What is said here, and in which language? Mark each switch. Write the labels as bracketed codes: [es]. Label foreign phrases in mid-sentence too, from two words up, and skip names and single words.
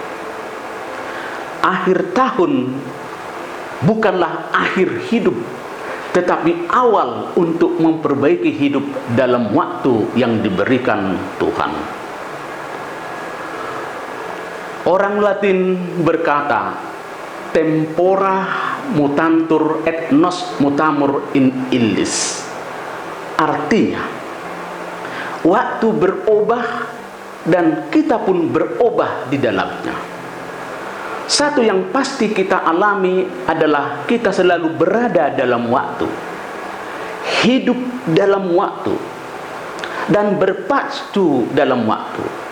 [id] Akhir tahun bukanlah akhir hidup, tetapi awal untuk memperbaiki hidup dalam waktu yang diberikan Tuhan. Orang Latin berkata, [la] "Tempora mutantur et nos mutamur in illis." [id] Artinya, waktu berubah dan kita pun berubah di dalamnya. Satu yang pasti kita alami adalah kita selalu berada dalam waktu, hidup dalam waktu, dan berpacu dalam waktu.